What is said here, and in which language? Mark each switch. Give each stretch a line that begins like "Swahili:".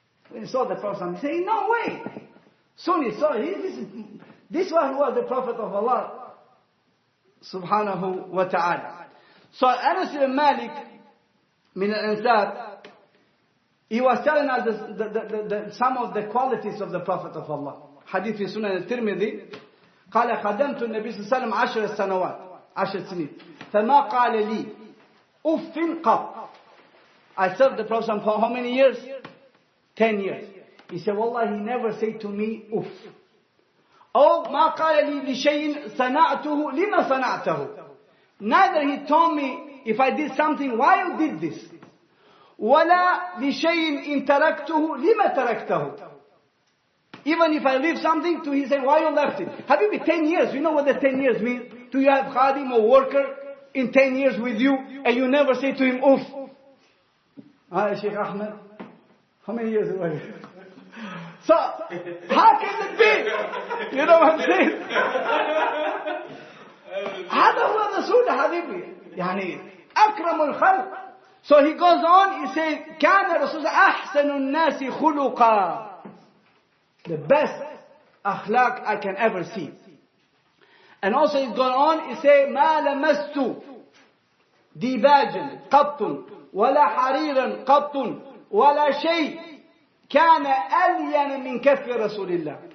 English: When he saw the Prophet, he said, no way. Soon he saw, this one was the Prophet of Allah, subhanahu wa ta'ala. So Anas ibn Malik, min al-Ansar, he was telling us some of the qualities of the Prophet of Allah. Hadith fi Sunan al-Tirmidhi,
Arabic: قال خدمت النبي صلى الله عليه وسلم 10 سنوات 10 سنين فما قال لي أف قط.
English: I served the Prophet for how many years? 10 years. He said, Wallah, he never said to me uff.
Arabic: أو ما قال لي لشيء صنعته لما صنعته.
English: Neither he told me if I did something, why you did this?
Arabic: ولا لشيء إن تركته لما تركته.
English: Even if I leave something, he said, why you left it? Habibi, 10 years. You know what the 10 years mean? Do you have khadim or worker in 10 years with you and you never say to him, oof? Sheikh Ahmed, how many years away? So, how can it be? You know what I'm saying?
Arabic: هذا هو الرسول حبيبي يعني أكرم الخلق.
English: So he goes on, he says
Arabic: كان الرسول أحسن الناس خلقا,
English: the best akhlaq I can ever see. And also he's going on, he says
Arabic: ما لمست ديباجا قط ولا حريرا قط ولا شيء كان ألين من كف رسول الله.